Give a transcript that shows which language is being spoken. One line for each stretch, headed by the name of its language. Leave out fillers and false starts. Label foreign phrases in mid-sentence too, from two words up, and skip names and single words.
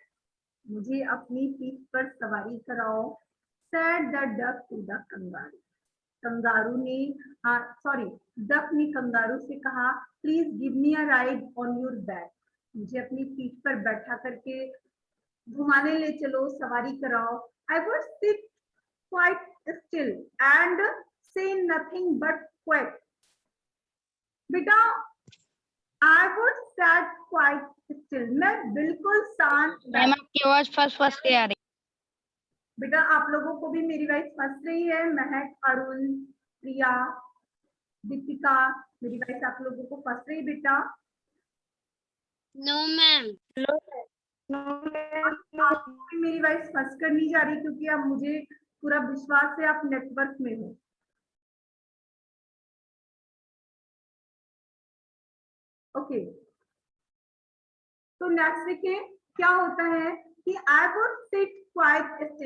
Hindi: मुझे अपनी पीठ पर सवारी कराओ।
English: said the duck to the kangaroo.
Hindi: कंगारू ने सॉरी डक ने कंगारू से कहा,
English: please give me a ride on your back.
Hindi: मुझे अपनी पीठ पर बैठा करके घुमाने ले चलो, सवारी कराओ।
English: I would sit quite still and say nothing but quack. बेटा I would sat quite still,
Hindi: मैं बिल्कुल शांत। मैम आपकी आवाज
English: first first
Hindi: आ रही. बेटा आप लोगों को भी मेरी वॉइस फंस रही है? महक, अरुण, प्रिया, दीपिका, मेरी वॉइस आप लोगों को फंस रही बेटा?
English: No, ma'am. No,
Hindi: आपको भी मेरी वॉइस फंस कर नहीं जा रही, क्योंकि अब मुझे पूरा विश्वास है आप नेटवर्क में हो। ओके, तो नेक्स्ट देखिए क्या होता है कि
English: I would sit quite still.